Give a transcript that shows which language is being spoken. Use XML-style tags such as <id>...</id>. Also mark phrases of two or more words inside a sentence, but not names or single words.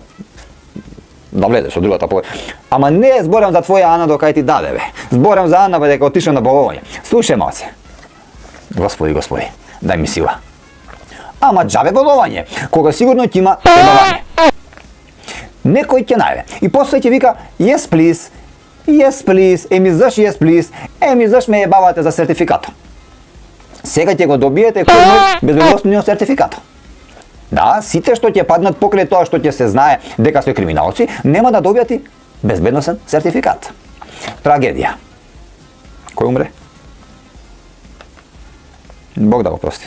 <mk>Да влезеш од другата половина. Ама не зборам за твоја Ана до кај ти даде, бе. Зборам за Ана, бе, дека отишла на бобовање. Слушај малце. Господи, дај ми сила. Ама џабе бобовање, кога сигурно ќе има бобовање. Некој ќе најде. И после ќе вика,</mk> <en>yes please,</en> <mk>еми заш</mk> <en>yes please,</en> <mk>еми заш ме ебавате за сертификато. Сега ќе го добиете кој мој безбедносниот сертификат. Да, сите што ќе паднат покрај тоа што ќе се знае дека се криминалци, нема да добијат bezbednosен сертификат. Трагедија. Кој умре? Бог да го прости.</mk>